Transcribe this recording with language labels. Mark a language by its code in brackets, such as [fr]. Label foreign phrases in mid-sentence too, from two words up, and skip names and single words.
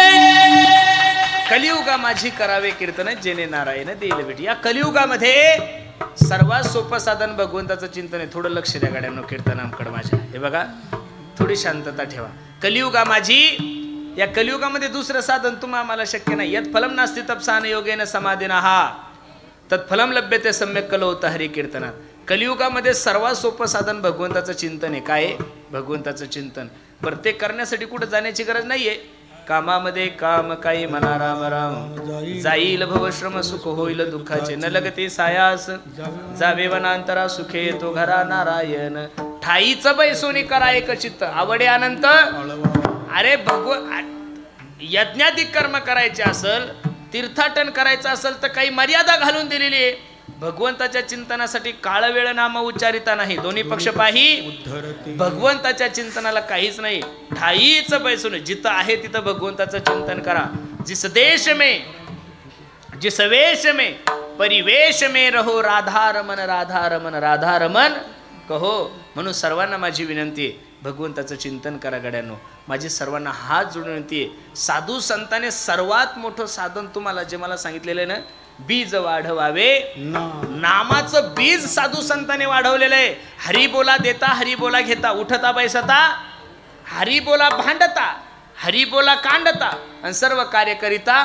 [mr] करावे कीर्तन जेने नारायण देईल भेटी. या कलियुगामध्ये सर्वात सोपं साधन भगवंताचं चिंतन आहे. थोडं लक्ष द्या गाड्यांनो कीर्तनांकडे माझ्या. हे बघा, थोडी शांतता ठेवा. कलियुगा माझी, या कलियुगामध्ये दुसरं साधन तुम्हाला शक्य नाही. [sa] यत् फलम नास्ति तपसान योगेन समाधिनः तत्फलम लभ्यते सम्यक कलौत हरी कीर्तनात. [mr] कलियुगामध्ये सर्वात सोपं साधन भगवंताचं चिंतन आहे. काय आहे? भगवंताचं चिंतन. बरं, ते करण्यासाठी कुठं जाण्याची गरज नाहीये. कामामध्ये काम काही म्हणा राम राम, जाईल भवश्रम सुख होईल दुःखाचे, न लगते सायास जावे वनांतरा सुखे तो घरा नारायण. ठाईचं बैसोनी करा एक चित्त आवडे अनंत. अरे यज्ञाधिक कर्म करायचे असल, तीर्थाटन करायचं असेल तर काही मर्यादा घालून दिलेली आहे. भगवंताच्या चिंतनासाठी काळ वेळ नाम उच्चारिता नाही. दोन्ही पक्ष पाही. भगवंताच्या चिंतनाला काहीच नाही. ठाईच बैसून जिथं आहे तिथं भगवंताचं चिंतन करा. [hi] जिस देश में जिस वेश में परिवेश में रहो, राधा रमन राधा रमन राधा रमन कहो. [mr] म्हणून सर्वांना माझी विनंती आहे, भगवंताचं चिंतन करा गड्यांनो. माझी सर्वांना हात जोडून विनंती आहे. साधू संतांनी सर्वात मोठं साधन तुम्हाला जे मला सांगितलेलं आहे ना, बीज वाढवावे. नामाचं बीज साधू संतांनी वाढवलेलं आहे. हरी बोला देता, हरी बोला घेता, उठता बैसता हरी बोला भांडता, हरी बोला कांडता आणि सर्व कार्य करिता.